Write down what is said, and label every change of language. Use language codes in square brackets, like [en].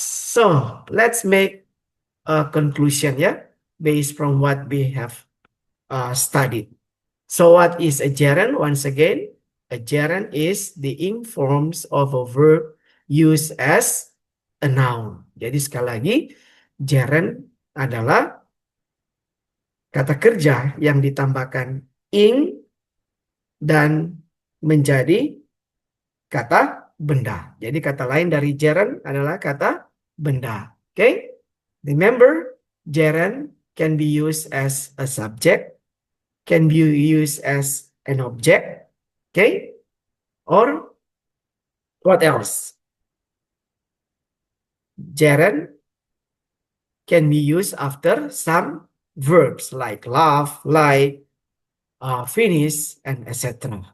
[en] So let's make a conclusion, yeah, based from what we have studied. So what is a gerund? Once again, a gerund is the ing forms of a verb used as a noun. [id] Jadi sekali lagi, gerund adalah kata kerja yang ditambahkan ing dan menjadi kata benda. Jadi kata lain dari gerund adalah kata benda. [en] Okay? Remember, gerund can be used as a subject, can be used as an object, okay? Or what else? Gerund can be used after some verbs like laugh, like, finish, and etc.